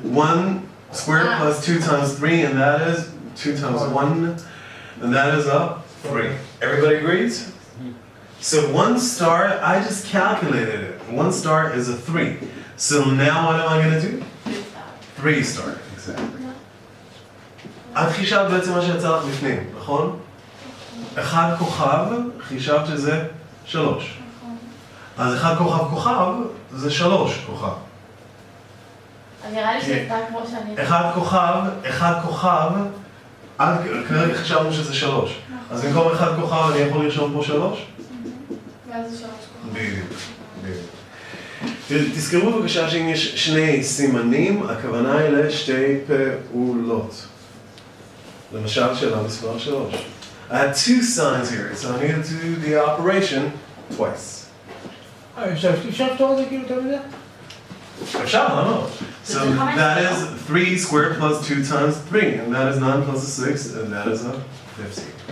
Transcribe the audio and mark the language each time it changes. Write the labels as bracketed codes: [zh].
[en] 1 squared plus 2 times 3, and that is 2 times 1, and that is a 3. Everybody agrees? So 1 star, I just calculated it. 1 star is a 3. So now what am I going to do? 3 star, exactly. [he] את חישבת בעצם מה שיצא לך בפנים, נכון? 1 כוכב, חישבת שזה 3. אז 1 כוכב כוכב זה 3 כוכב. נראה לי שאתה כמו שאני... 1 כוכב, עד כרגע חשבנו שזה 3. אז במקום 1 כוכב אני יכול לרשום פה 3? ואז זה 3 כוכב. בדיוק. תזכרו בבקשה שאם יש שני סימנים, הכוונה היא לשתי פעולות. למשל שאלה מספר 3. [en] I had 2 signs here, so I needed to do the operation twice. [he] אפשר לפתור את זה כאילו תמיד? אפשר, למה? [en] So that is 3 squared plus 2 times 3, and that is 9 plus a 6, and that is a 15.